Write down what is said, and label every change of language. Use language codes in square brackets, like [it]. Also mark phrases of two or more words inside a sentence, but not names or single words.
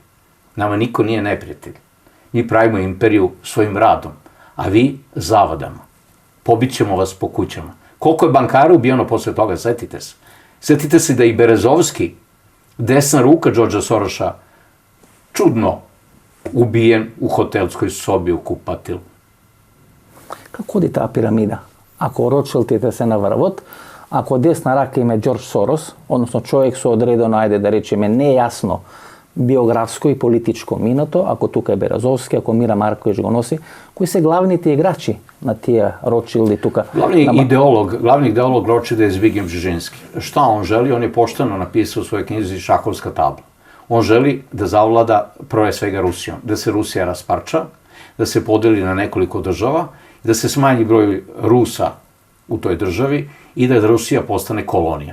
[sr] Nama niko nije neprijatelj. Mi pravimo imperiju svojim radom, a vi zavadama. Pobićemo vas po kućama. Koliko je bankara ubijeno posle toga, setite se. Setite se da i Berezovski, desna ruka Georgea Sorosa, čudno ubijen u hotelskoj sobi u kupatilu. [mk] Како оди таа пирамида? Ако Ротшилдите се на врвот, ако десна рака им е Џорџ Сорос, односно човек со одредено, ајде да речеме, нејасно биографско и политичко минато, ако тука е Березовски, ако Мира Маркович го носи, кои се главните играчи на тия Ротшилди тука? [sr] Glavni ideolog Rothschilda je Zbigniew Brzezinski. Šta on želi? On je pošteno napisao u svojoj knjizi Šahovska tabla. On želi da zavlada prve svega Rusijom, da se Rusija rasparča, da se podeli na nekoliko država, da se smanji broj Rusa u toj državi i da Rusija postane kolonija.